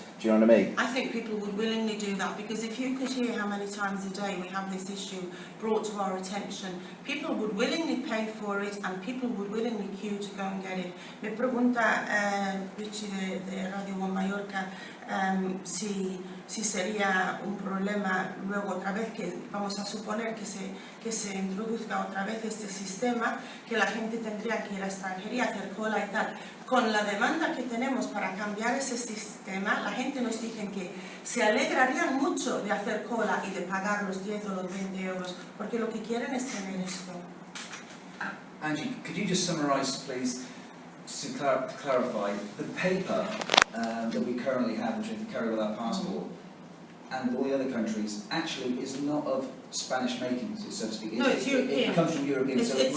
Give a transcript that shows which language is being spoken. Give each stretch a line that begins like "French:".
English: Do you know what I mean? I think people would willingly do that because if you could hear how many times a day we have this issue brought to our attention, people would willingly pay for it and people would willingly queue to go and get it.
Spanish: Me pregunta Richie de Radio Mallorca si sería un problema luego otra vez que vamos a suponer que se introduzca otra vez este sistema, que la gente tendría que ir a extranjería, hacer cola y tal. Con la demanda que tenemos para cambiar ese sistema, la gente nos dice que se alegrarían mucho de hacer cola y de pagar los 10 o los 20 euros, porque lo que quieren es tener esto.
English: Angie, could you just summarise, please, to clarify, the paper that we currently have, which we have to carry with our passport, and all the other countries, actually is not of Spanish making, so to speak. No, it's European. It comes from European, so it's